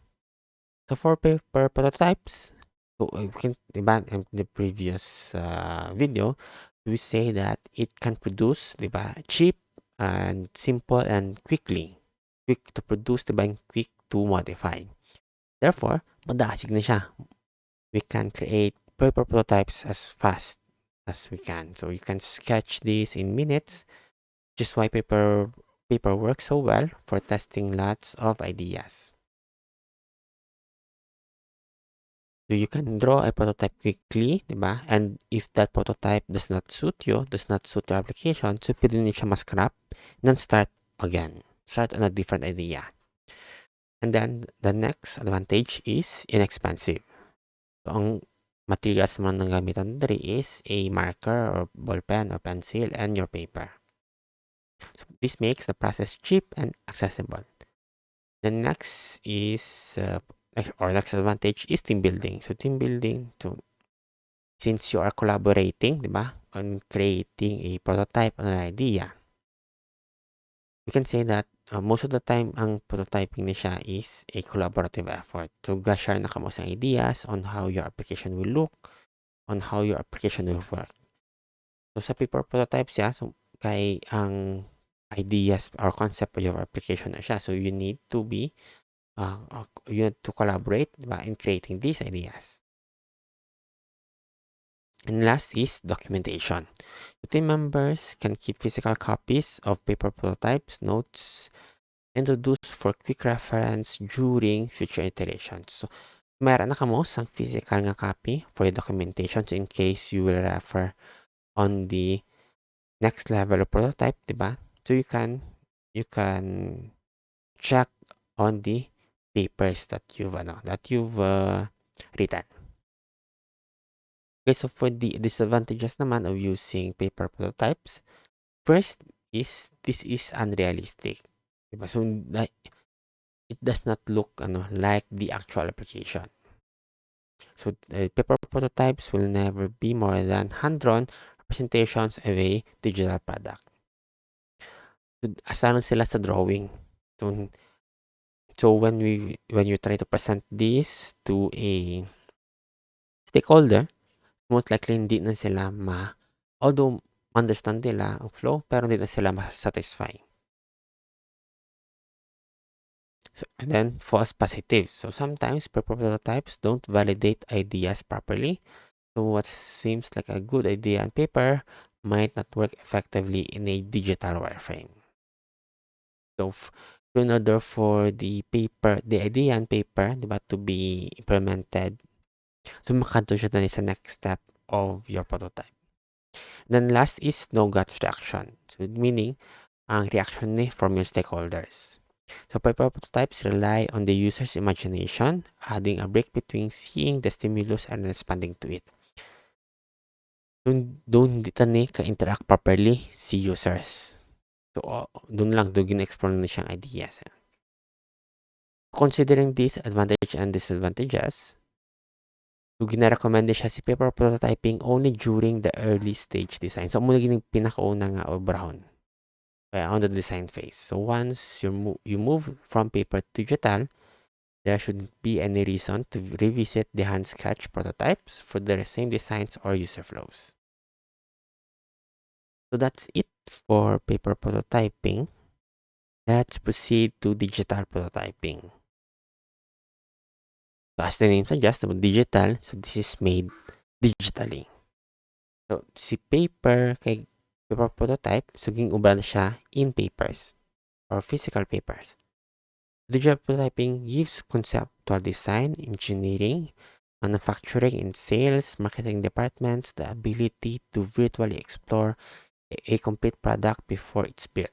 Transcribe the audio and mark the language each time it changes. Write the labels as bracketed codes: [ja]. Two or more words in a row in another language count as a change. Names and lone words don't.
[en] So for paper prototypes, we can in the previous video, we say that it can produce cheap and simple and quick to produce and quick to modify. Therefore, [hil] madasig na siya. [en] We can create paper prototypes as fast as we can. So you can sketch this in minutes, just why paper works so well for testing lots of ideas. So you can draw a prototype quickly, diba? And if that prototype does not suit your application, so [hil] pwede nyo siya ma-scrap [en] and then start again. Start on a different idea. And then the next advantage is inexpensive. So [hil] ang materials mo na gamitan diri [en] is a marker or ball pen or pencil and your paper. So this makes the process cheap and accessible. The next is next advantage is team building. So team building, since you are collaborating, diba, on creating a prototype on an idea, we can say that most of the time [hil] ang prototyping na siya [en] is a collaborative effort. So [hil] ga-share na kamo sa [en] ideas on how your application will look, on how your application will work. So sa paper prototypes siya, so [hil] kay ang [en] ideas or concept of your application [hil] na siya. [en] So you need to be you need to collaborate, diba, in creating these ideas. And last is documentation. So team members can keep physical copies of paper prototypes, notes, introduced for quick reference during future iterations. So [hil] meron na kamo sang [en] physical nga copy for your documentation, so in case you will refer on the next level of prototype, diba? So you can check on the papers that you've written. Okay, so for the disadvantages naman of using paper prototypes, first is this is unrealistic. Diba? So it does not look like the actual application. So paper prototypes will never be more than hand-drawn representations of a digital product. So, [hil] asahan sila sa drawing. [en] So when you try to present this to a stakeholder, most likely [tl] hindi na sila [en] although understand [tl] nila ang [en] flow, [tl] pero hindi na sila ma-satisfy. [en] So, and then false positives. So sometimes paper prototypes don't validate ideas properly. So what seems like a good idea on paper might not work effectively in a digital wireframe. So in order for the idea on paper, diba, to be implemented, so makadto siya na sa next step of your prototype. Then last is no guts reaction. So meaning, [hil] ang reaction ni [en] from your stakeholders. So paper prototypes rely on the user's imagination, adding a break between seeing the stimulus and responding to it. [hil] Doon hindi tani ka-interact properly si users. So doon lang, doon gina-explore na siyang ideas. [en] Considering these advantages and disadvantages, [hil] so gina-recommend siya si [en] paper prototyping only during the early stage design. [hil] So muna gining pinakauna nga obrahon [en] on the design phase. So once you move from paper to digital, there shouldn't be any reason to revisit the hand sketch prototypes for the same designs or user flows. So that's it for paper prototyping. Let's proceed to digital prototyping. So as the name suggests, digital, so this is made digitally. [hil] So si paper kay [en] paper prototype, [hil] so ging-ubra na siya [en] in papers or physical papers. Digital prototyping gives conceptual design, engineering, manufacturing, and sales, marketing departments the ability to virtually explore a complete product before it's built.